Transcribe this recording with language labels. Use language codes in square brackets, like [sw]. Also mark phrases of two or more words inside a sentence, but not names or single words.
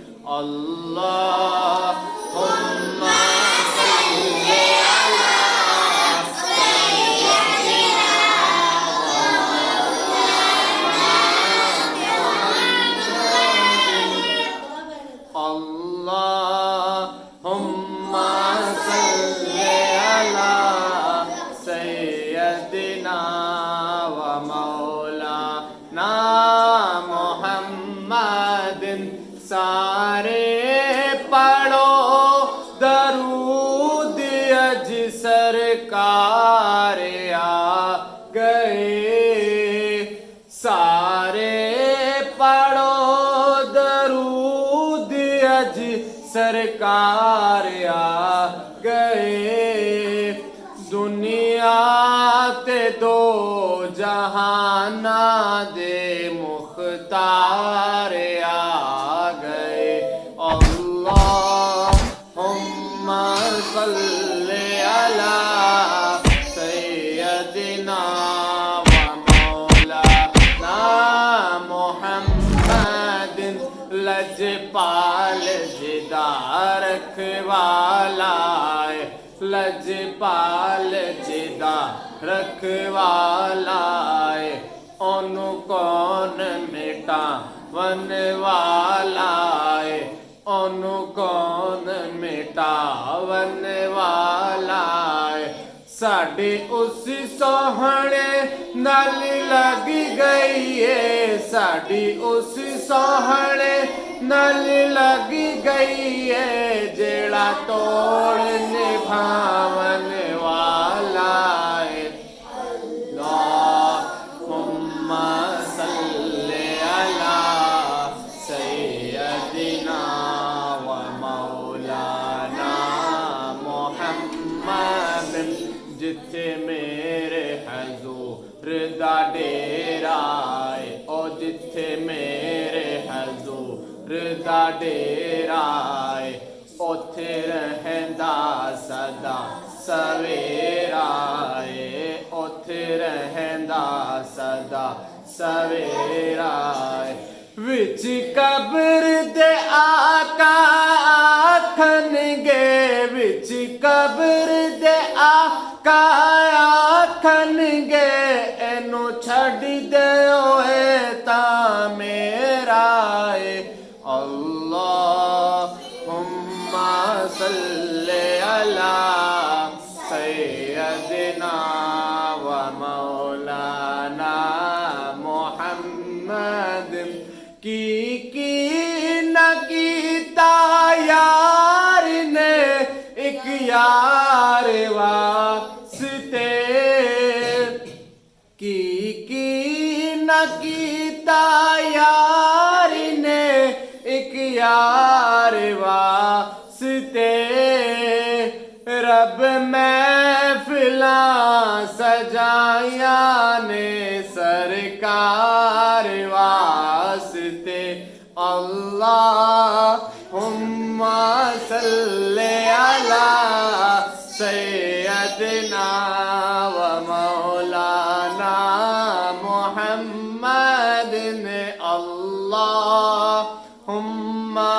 [ar] اللهم صل على سيدنا اللهم صل على سيدنا ومولانا محمد. [pa] سارے پڑھو درود اج سرکار آ گئے. سارے پڑھو درود اج سرکار آ گئے. دنیا تے دو جہاناں دے مختار آ گئے. [ar] اللهم صل على سيدنا ومولانا محمد. [pa] لجپال جدا رکھوالا لجپال جدا رکھوالا اونوں کون مٹاون والا اونوں کون مٹاون والا. ساڈے اس سوہنے نال لگ گئی اے ساڈی اس سوہنے نال لگ گئی اے جیہڑا توڑ نبھاون والا. [ar] اللهم صل على سيدنا ومولانا محمد. [pa] جتھے میرے حضور دا ڈیرا او جتھے میرے حضور دا ڈیرا اوتھے رہندا سدا سویرا اوتھے رہندا سدا سویرا. وچ قبر دے آقا آکھن گے وچ قبر دے آقا آکھن گے اینوں چھڈ دیو تاں میرا. [ar] اللهم صل على سيدنا ومولانا محمد. [pa] کی نہ کیتا یار نے اک یار واسطے की نہ کیتا یار نے ایک یار واسطے رب محفلاں سجائیاں نے سرکار واسطے [ar] اللہم صلی علی سیدنا و مولانا محمد اللہم